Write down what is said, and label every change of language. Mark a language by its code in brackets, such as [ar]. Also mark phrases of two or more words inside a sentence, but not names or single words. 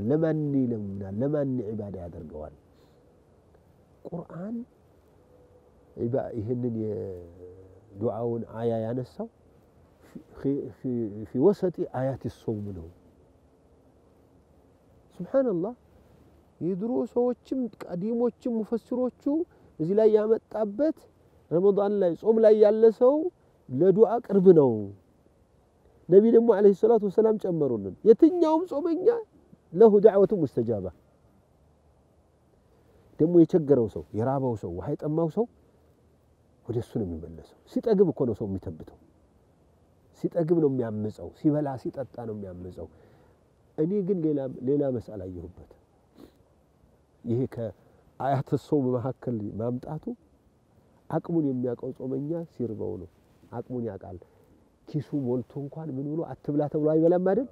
[am] ለማን ይለምናል? ለማን ዒባዳ ያደርገዋል? ቁርአን ይህንን የዱዓውን አያ ያነሳው [ar] في وسط آيات الصوم [am] ነው። ሱብሃንአላህ የድሮ ሰዎችም ቀዲሞችም ሙፈሲሮቹ እዚህ ላይ ያመጣበት ረመዳን ላይ ጾም ላይ ያለ ሰው ለዱዓ ቅርብ ነው። ነብይ ደግሞ አለይሂ ሰላቱ ወሰለም ጨመሩልን የትኛውም ጾመኛ ለሁ [ar] دعوة مستجابة። [am] ደግሞ የቸገረው ሰው የራበው ሰው ውሃ የጠማው ሰው ወደሱ ነው የሚመለሰው። ሲጠግብ እኮ ነው ሰው የሚተብተው። ሲጠግብ ነው የሚያምፀው። ሲበላ ሲጠጣ ነው የሚያምፀው። እኔ ግን ሌላ መስአል አየሁበት። ይሄ ከአያተ ሶም መካከል ማምጣቱ አቅሙን የሚያቀው ጾመኛ ሲርበው ነው። አቅሙን ያቃል። ኪሱ ሞልቶ እንኳን ምን ብሎ አትብላ ተብሎ አይበላም አይደል?